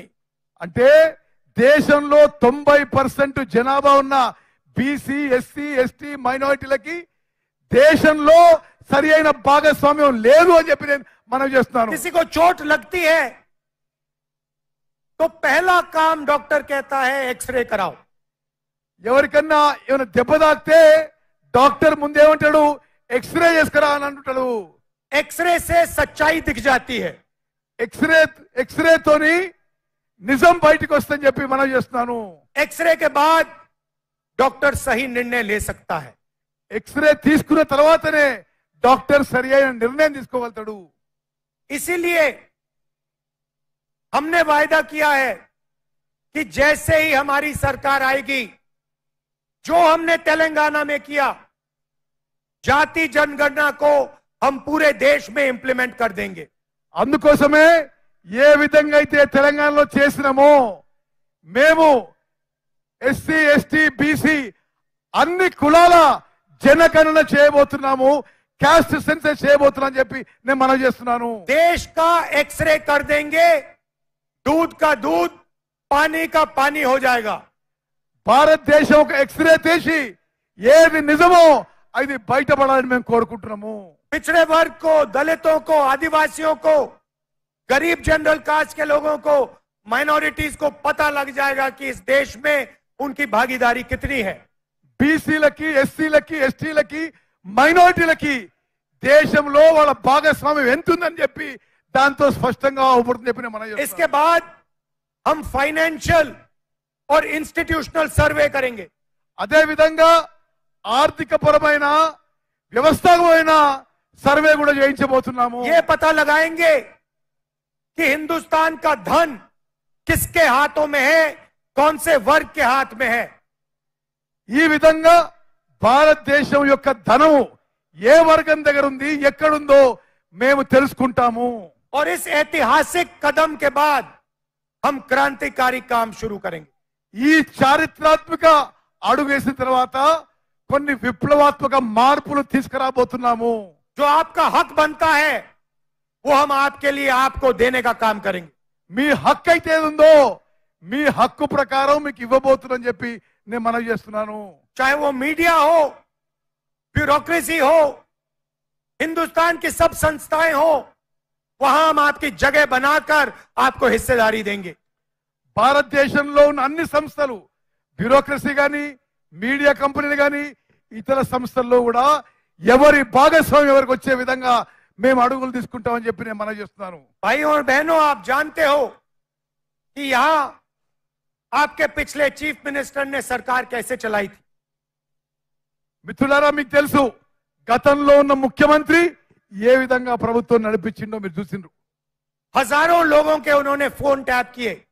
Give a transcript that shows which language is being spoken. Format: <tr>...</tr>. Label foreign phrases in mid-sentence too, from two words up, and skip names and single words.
<te>అంటే దేశంలో 90% జనాభా ఉన్న బీసీ, ఎస్సీ, ఎస్టీ మైనారిటీలకి దేశంలో సరి అయిన భాగస్వామ్యం లేదు అని చెప్పి నేను మనం చేస్తున్నాను।</te> <hi>किसी को चोट लगती है तो पहला काम डॉक्टर कहता है एक्सरे कराओ।</hi> <te>ఎవరికన్నా ఏమైనా దెబ్బ తాకితే డాక్టర్ ముందేమంటాడు, ఎక్స్రే చేసుకురా అని అంటాడు।</te> <hi>एक्सरे से सच्चाई दिख जाती है।</hi> <te>ఎక్స్రేతోని నిజం బయటకు వస్తుందని చెప్పి మనం చేస్తున్నాను।</te> <hi>एक्सरे के बाद डॉक्टर सही निर्णय ले सकता है।</hi> <te>ఎక్స్రే తీసుకున్న తర్వాతనే డాక్టర్ సరి అయిన నిర్ణయం తీసుకోగలుగుతాడు।</te> <hi>इसीलिए हमने वायदा किया है कि जैसे ही हमारी सरकार आएगी, जो हमने तेलंगाना में किया, जाति जनगणना को हम पूरे देश में इंप्लीमेंट कर देंगे।</hi> <te>అందుకోసమే ఏ విధంగా అయితే తెలంగాణలో చేసినామో మేము ఎస్సీ, ఎస్టీ, బీసీ అన్ని కులాల జనగణన చేయబోతున్నాము,</te> <en>caste census</en> <te>చేయబోతున్నాం చెప్పి నేను మనం చేస్తున్నాను।</te> <hi>देश का एक्सरे कर देंगे, दूध का दूध पानी का पानी हो जाएगा।</hi> <te>భారతదేశం ఒక ఎక్స్రే తీసి ఏది నిజమో అది బయటపడాలని మేము కోరుకుంటున్నాము।</te> <hi>पिछड़े वर्ग को, दलितों को, आदिवासियों को, गरीब</hi> <en>general caste</en> <hi>के लोगों को, माइनॉरिटीज को पता लग जाएगा कि इस देश में उनकी भागीदारी कितनी है।</hi> <te>బీసీలకి, ఎస్సీలకి, ఎస్టీలకి, మైనారిటీలకి దేశంలో వాళ్ళ భాగస్వామ్యం ఎంత ఉందని చెప్పి దాంతో స్పష్టంగా అవుపడుతుంది చెప్పిన మనం।</te> <hi>इसके बाद हम फाइनेंशियल और</hi> <en>institutional survey</en> <hi>करेंगे।</hi> <te>అదే విధంగా ఆర్థిక పరమైన వ్యవస్థాపకమైన సర్వే కూడా చేయించబోతున్నాము।</te> <hi>ये पता लगाएंगे कि हिंदुस्तान का धन किसके हाथों में है, कौन से वर्ग के हाथ में है।</hi> <te>ఈ విధంగా భారతదేశం యొక్క ధనము ఏ వర్గం దగ్గర ఉంది, ఎక్కడుందో మేము తెలుసుకుంటాము।</te> <hi>और इस ऐतिहासिक कदम के बाद हम क्रांतिकारी काम शुरू करेंगे।</hi> <te>ఈ చారిత్రాత్మక అడుగు వేసిన తర్వాత కొన్ని విప్లవాత్మక మార్పులు తీసుకురాబోతున్నాము।</te> <hi>जो आपका हक बनता है वो हम आपके लिए आपको देने का काम करेंगे।</hi> <te>మీ హక్కు అయితే ఏదుందో మీ హక్కు ప్రకారం మీకు ఇవ్వబోతున్నాను చెప్పి నేను మనవి చేస్తున్నాను।</te> <hi>चाहे वो मीडिया हो, ब्यूरोक्रेसी हो, हिंदुस्तान की सब संस्थाएं हो, वहां हम आपकी जगह बनाकर आपको हिस्सेदारी देंगे।</hi> <te>భారతదేశంలో ఉన్న అన్ని సంస్థలు, బ్యూరోక్రసీ కానీ,</te> <en>media companies</en> <te>కానీ, ఇతర సంస్థల్లో కూడా ఎవరి భాగస్వామ్యం ఎవరికి వచ్చే విధంగా మేము అడుగులు తీసుకుంటామని చెప్పి నేను మనవి చేస్తున్నాను।</te> <hi>भाइयों और बहनों, आप जानते हो कि यहां आपके पिछले</hi> <en>chief minister</en> <hi>ने सरकार कैसे चलाई थी।</hi> <te>మిత్రులారా, మీకు తెలుసు గతంలో ఉన్న ముఖ్యమంత్రి ఏ విధంగా ప్రభుత్వం నడిపించిందో మీరు చూసిండ్రు।</te> <hi>हजारों लोगों के उन्होंने फोन टैप किए,</hi>